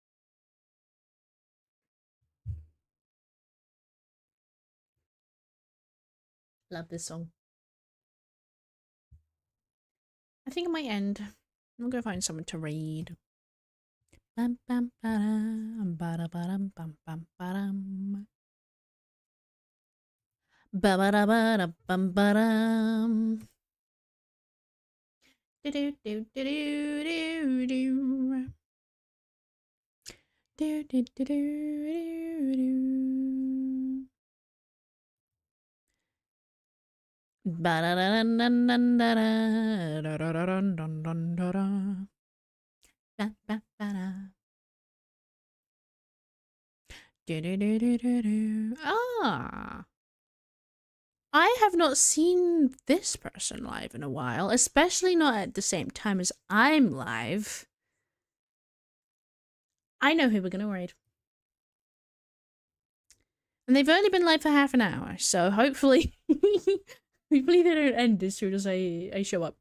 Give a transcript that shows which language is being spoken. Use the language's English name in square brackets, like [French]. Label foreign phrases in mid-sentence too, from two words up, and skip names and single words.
[English] Love this song. I think it might end. I'm gonna go find someone to read. Bam bam ba-dum, ba-da-ba-dum, bam bam ba-dum. Ba-ba-da-ba-da-bum ba-dum. Do-do-do-do-do-do-do. Do-do-do-do-do-do. Ba-da-da-da-da-da-da-da-da-da-da-da-da. Ba-ba-ba-da. Do-do-do-do-do-do. Ah. I have not seen this person live in a while, especially not at the same time as I'm live. I know who we're gonna raid. And they've only been live for half an hour, so hopefully hopefully they don't end as soon as I show up.